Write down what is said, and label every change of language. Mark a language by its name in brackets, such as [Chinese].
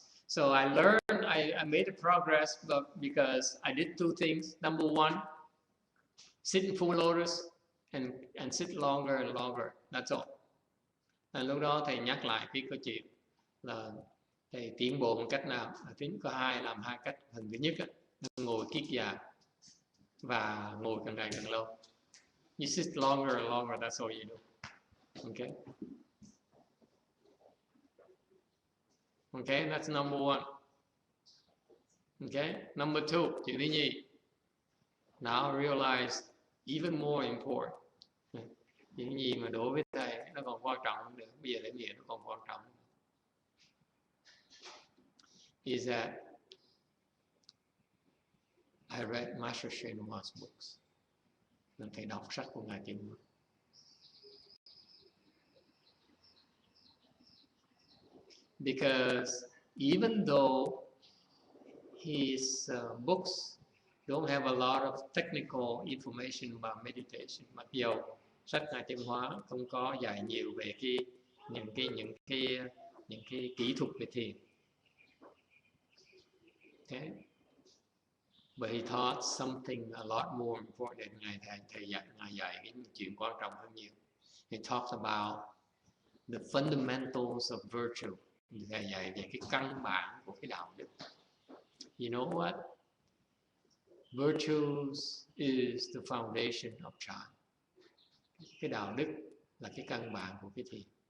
[English] So I learned, I made a progress because I did two things. Number one, sit in full lotus and sit longer and longer. That's all. [Vietnamese] Lúc đó thầy nhắc lại cái câu chuyện là thầy tiến bộ một cách nào. Có làm hai cách. Phần thứ nhất là ngồi kiết già và ngồi càng ngày càng lâu. [English] You sit longer and longer, that's all you do. Okay? Okay, that's number one. Okay, number two, [Vietnamese] chuyện thứ nhì. [English] Now realize even more important. [Vietnamese] Những gì mà đối với thầy nó còn quan trọng hơn nữa. Bây giờ thầy nghĩ nó còn quan trọng. [English] Is that I read Master Shenhua's books. [Vietnamese] Nên thầy đọc sách của Ngài Thiền Huệ. [English] Because even though his books don't have a lot of technical information about meditation, [Vietnamese] mặc dù sách Ngài Thiền Hóa không có dạy nhiều về những cái những cái kỹ thuật về thiền. [English] Okay. But he taught something a lot more important. [Vietnamese] Ngài dạy cái chuyện quan trọng hơn nhiều. [English] He talked about the fundamentals of virtue. [Vietnamese] Ngài dạy về cái căn bản của cái đạo đức. [English] You know what? Virtues is the foundation of Chan. [Vietnamese] Cái đạo đức là cái căn bản của cái thiền.